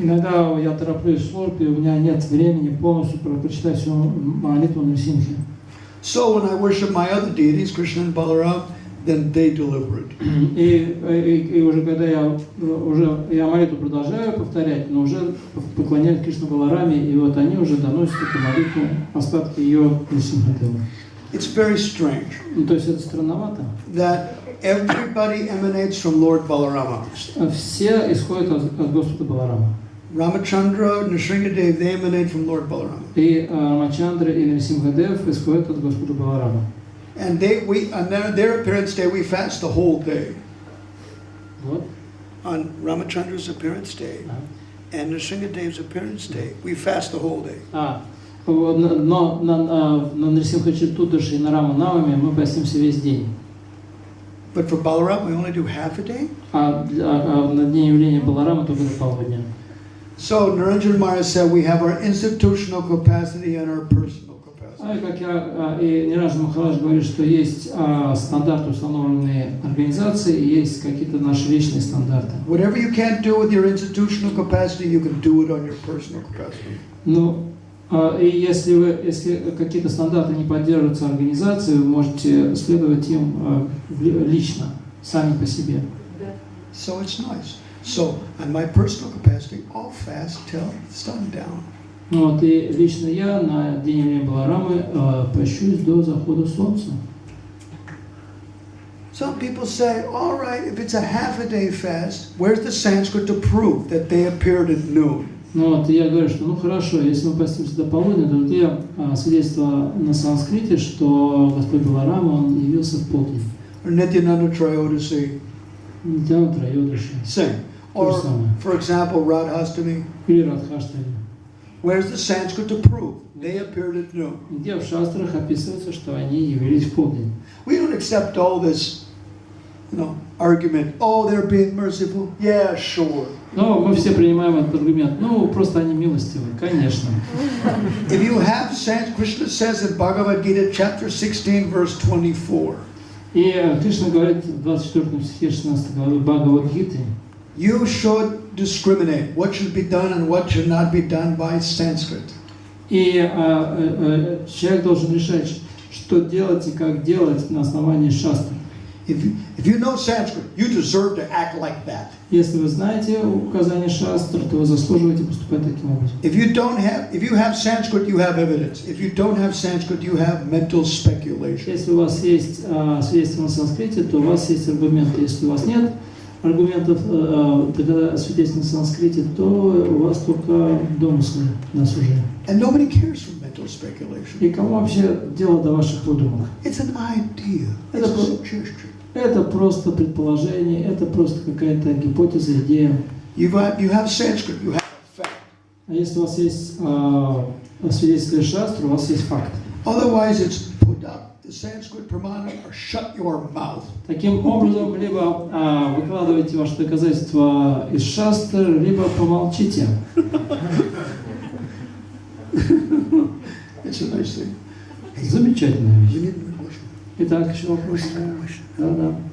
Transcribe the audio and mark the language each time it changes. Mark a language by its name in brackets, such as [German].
[Russian] Иногда я тороплюсь в службе, у меня нет времени полностью прочитать всю молитву Нарисимхи. [English] So when I worship my other deities, Krishna and Balaram, then they deliver it. [Russian] И уже когда я молитву продолжаю повторять, но уже поклоняюсь Кришну Балараме, и вот они уже доносят эту молитву, остатки ее Нарисимхадеву. [English] It's very strange. [Russian] То есть это странновато. [English] That everybody emanates from Lord Balarama. [Russian] Все исходят от Господа Баларама. [English] Ramachandra, Nrsimhadev, they emanate from Lord Balarama. [Russian] И Рамачандра и Нарисимхадев исходят от Господа Баларама. [English] And on their appearance day, we fast the whole day. What? On Ramachandra's appearance day and Nrsimhadev's appearance day, we fast the whole day. [Russian] Но на Нарисимхачатурдаши и на Рама Навами мы постимся весь день. [English] But for Balaram, we only do half a day. [Russian] На дне явления Баларама только до полудня. [English] So Niranjan Maharaj said we have our institutional capacity and our personal capacity. [Russian] Как и Ниранджан Махарадж говорит, что есть стандарты, установленные организацией, и есть какие-то наши личные стандарты. [English] Whatever you can't do with your institutional capacity, you can do it on your personal capacity. [Russian] Ну, и если какие-то стандарты не поддерживаются организацией, вы можете следовать им лично, сами по себе. [English] So it's nice. So on my personal capacity, I'll fast till sundown. [Russian] Вот, и лично я на день явления Баларамы пощусь до захода солнца. [English] Some people say, all right, if it's a half a day fast, where's the Sanskrit to prove that they appeared at noon? [Russian] Ну вот, я говорю, что хорошо, если мы постимся до полудня, то где свидетельство на санскрите, что Господь Баларама, он явился в полдень. [English] Or Nityananda Trayodasi. [Russian] Нитянанда Трайодаши. [English] Same. Or, for example, Radhastami. [Russian] Или Радхаштами. [English] Where's the Sanskrit to prove they appeared at noon? [Russian] Где в шастрах описывается, что они явились в полдень. [English] We don't accept all this, argument. Oh, they're being merciful. Yeah, sure. [Russian] Но мы все принимаем этот аргумент. Ну, просто они милостивы, конечно. [English] If you have Sanskrit, Krishna says in Bhagavad Gita, chapter 16, verse 24. [Russian] И Кришна говорит в 24 стихе 16 главы Бхагавад-гиты. [English] You should discriminate what should be done and what should not be done by Sanskrit. [Russian] И человек должен решать, что делать и как делать на основании шастры. [English] If you know Sanskrit, you deserve to act like that. [Russian] Если вы знаете указания шастр, то вы заслуживаете поступать таким образом. [English] If you have Sanskrit, you have evidence. If you don't have Sanskrit, you have mental speculation. [Russian] Если у вас есть свидетельство на санскрите, то у вас есть аргументы. Если у вас нет аргументов, свидетельств на санскрите, то у вас только домыслы на суже. [English] And nobody cares for mental speculation. [Russian] И кому вообще дело до ваших выдумок? [English] It's an idea. It's a suggestion. [Russian] Это просто предположение, это просто какая-то гипотеза, идея. [English] You have Sanskrit, you have a fact. [Russian] А если у вас есть свидетельство шастры, у вас есть факт. [English] Otherwise, it's put up the Sanskrit pramana or shut your mouth. [Russian] Таким образом, либо выкладывайте ваши доказательства из шастры, либо помолчите. [English] It's a nice thing. [Russian] Замечательная вещь. [English] We need a question. [Russian] Итак, еще вопрос. Да.